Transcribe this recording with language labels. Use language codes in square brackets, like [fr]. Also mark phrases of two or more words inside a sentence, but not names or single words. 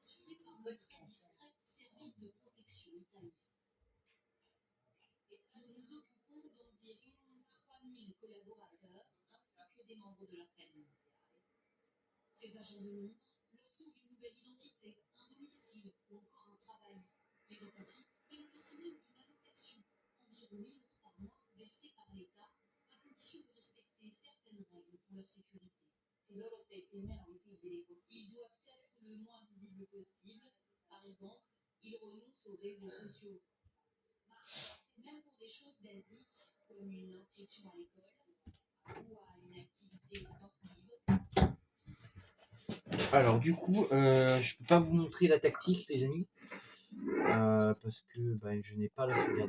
[fr] Ces agents de l'ombre leur trouvent une nouvelle identité, un domicile ou encore un travail. Les repentis bénéficient même d'une allocation, environ 1 000 € par mois, versée par l'État, à condition de respecter certaines règles pour leur sécurité. [it] Se loro stessi meno visibili possibile, [fr] ils doivent être le moins visibles possible. Par exemple, ils renoncent aux réseaux sociaux. Même pour des choses basiques, comme une inscription à l'école ou à une activité sportive. Alors du coup, je peux pas vous montrer la tactique, les amis, parce que je n'ai pas la sauvegarde.